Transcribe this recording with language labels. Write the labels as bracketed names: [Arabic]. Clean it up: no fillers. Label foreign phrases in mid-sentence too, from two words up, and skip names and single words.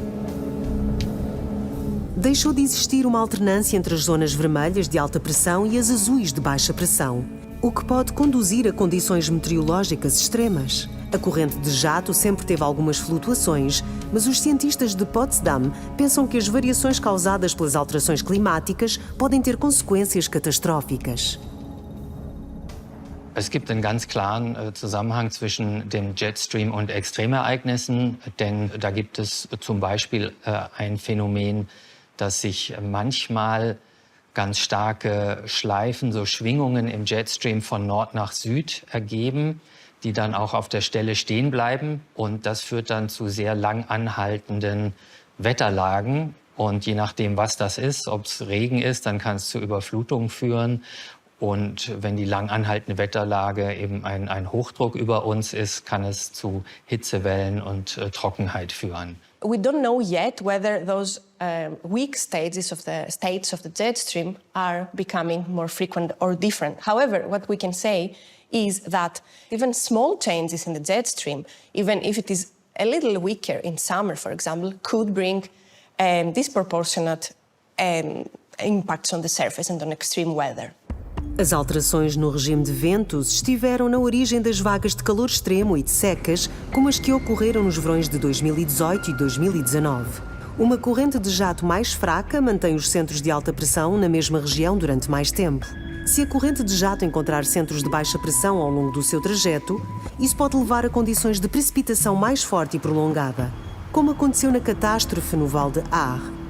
[Portuguese] Deixou de existir uma alternância entre as zonas vermelhas de alta pressão e as azuis de baixa pressão, o que pode conduzir a condições meteorológicas extremas. A corrente de jato sempre teve algumas flutuações, mas os cientistas de Potsdam pensam que as variações causadas pelas alterações climáticas podem ter consequências catastróficas. [German] Es gibt einen ganz klaren Zusammenhang zwischen dem Jetstream und Extremereignissen, denn da gibt es zum Beispiel ein Phänomen, dass sich manchmal ganz starke Schleifen, so Schwingungen im Jetstream von Nord nach Süd ergeben, die dann auch auf der Stelle stehen bleiben. Und das führt dann zu sehr lang anhaltenden Wetterlagen. Und je nachdem, was das ist, ob es Regen ist, dann kann es zu Überflutungen führen. Und wenn die lang anhaltende Wetterlage eben ein Hochdruck über uns ist, kann es zu Hitzewellen und Trockenheit führen. [English] We don't know yet whether those weak states of the jet stream are becoming more frequent or different. However, what we can say is that even small changes in the jet stream, even if it is a little weaker in summer, for example, could bring disproportionate impacts on the surface and on extreme weather. [Portuguese] As alterações no regime de ventos estiveram na origem das vagas de calor extremo e de secas, como as que ocorreram nos verões de 2018 e 2019. Uma corrente de jato mais fraca mantém os centros de alta pressão na mesma região durante mais tempo. Se a corrente de jato encontrar centros de baixa pressão ao longo do seu trajeto, isso pode levar a condições de precipitação mais forte e prolongada, como aconteceu na catástrofe no Val de Aar.